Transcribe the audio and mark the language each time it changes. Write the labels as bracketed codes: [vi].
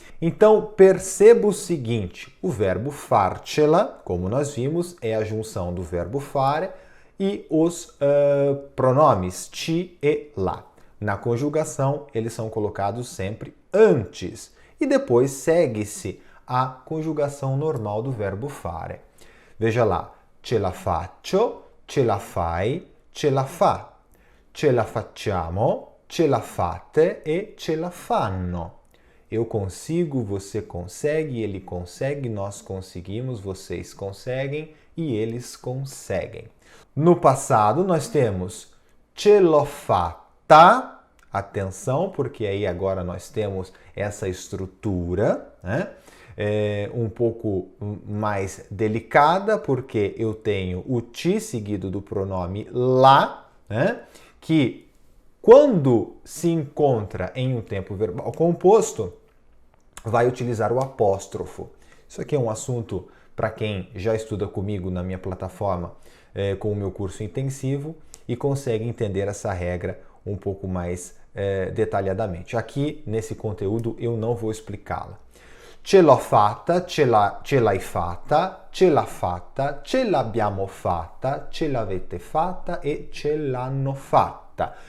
[pt] Então, perceba o seguinte, o verbo farcela, como nós vimos, é a junção do verbo fare e os pronomes ti e lá. Na conjugação, eles são colocados sempre antes e depois segue-se a conjugação normal do verbo fare. Veja lá, [it] ce la faccio, ce la fai, ce la fa. Ce la facciamo, ce la fate e ce la fanno. [pt] Eu consigo, você consegue, ele consegue, nós conseguimos, vocês conseguem e eles conseguem. No passado, nós temos [it] ce l'ho fatta. [pt] Atenção, porque aí agora nós temos essa estrutura, um pouco mais delicada, porque eu tenho o ti seguido do pronome lá, que quando se encontra em um tempo verbal composto, vai utilizar o apóstrofo. Isso aqui é um assunto para quem já estuda comigo na minha plataforma com o meu curso intensivo e consegue entender essa regra um pouco mais detalhadamente. Aqui, nesse conteúdo, eu não vou explicá-la. [it] ce l'ho fatta, ce l'hai fatta, ce l'ha fatta, ce l'abbiamo fatta, ce l'avete fatta e ce l'hanno fatta.